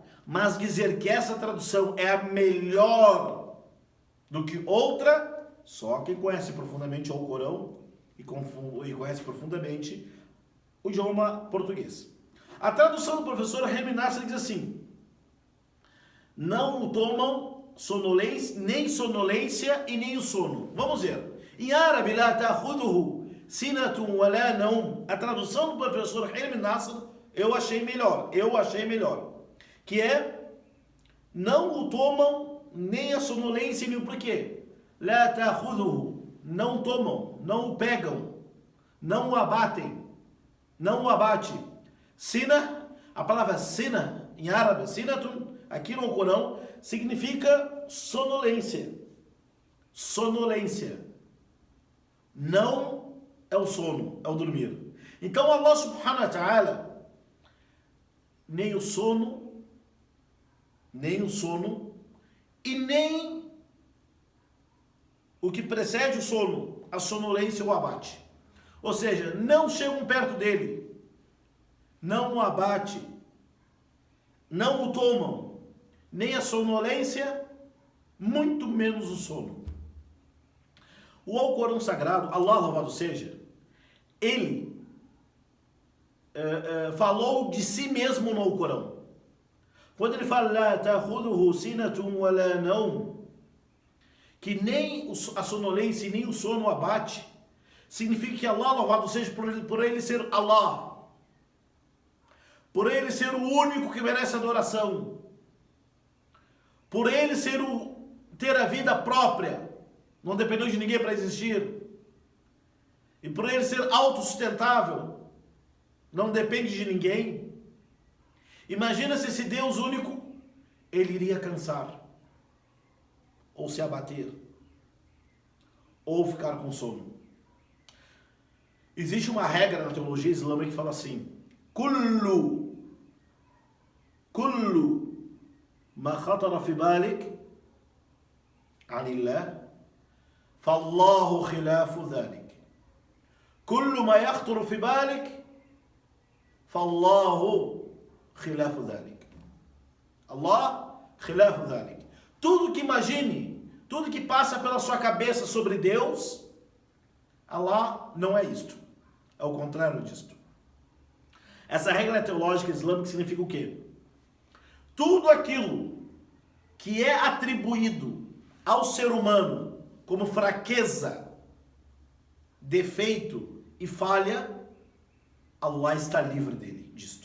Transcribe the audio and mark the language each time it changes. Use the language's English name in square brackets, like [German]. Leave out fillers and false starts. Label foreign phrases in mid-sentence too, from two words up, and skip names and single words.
[Portuguese] Mas dizer que essa tradução é a melhor do que outra, só quem conhece profundamente o Alcorão e conhece profundamente o idioma português. A tradução do professor Hilmi Nasser diz assim: não tomam sonolência, nem sonolência e nem o sono. Vamos ver. Em árabe, [Arabic] لا تأخذه سنة ولا نوم. [Portuguese] A tradução do professor Hilmi Nasser eu achei melhor. Que é, não o tomam nem a sonolência nem o porquê. La ta'khudhuhu, não tomam, não o pegam. não o abatem, não o abate. Sina, a palavra sina, em árabe, sinatun, aqui no Corão, significa sonolência. Sonolência. Não é o sono, é o dormir. [Arabic] Então الله سبحانه وتعالى, [Portuguese] nem o sono, e nem o que precede o sono, a sonolência ou o abate. Ou seja, não chegam perto dele, não o abate, não o tomam, nem a sonolência, muito menos o sono. O Alcorão Sagrado, Allah louvado seja, ele falou de si mesmo no Alcorão. Quando ele fala, [Arabic] "لا تأخذه سنة ولا نوم", [Portuguese] que nem a sonolência e nem o sono abate, significa que Allah, louvado seja por ele ser Allah, por ele ser o único que merece adoração, por ele ter a vida própria, não dependeu de ninguém para existir, e por ele ser autossustentável, não depende de ninguém. Imagina se esse Deus único, ele iria cansar, ou se abater, ou ficar com sono. Existe uma regra na teologia islâmica que fala assim: [Arabic] كل ما خطر في بالك عن الله فالله خلاف ذلك. كل ما يخطر في بالك فالله خلاف ذلك. الله خلاف ذلك. [Portuguese] Tudo que imagine, tudo que passa pela sua cabeça sobre Deus, Allah não é isto. É o contrário disto. Essa regra teológica islâmica significa o quê? Tudo aquilo que é atribuído ao ser humano como fraqueza, defeito e falha, Allah está livre disto.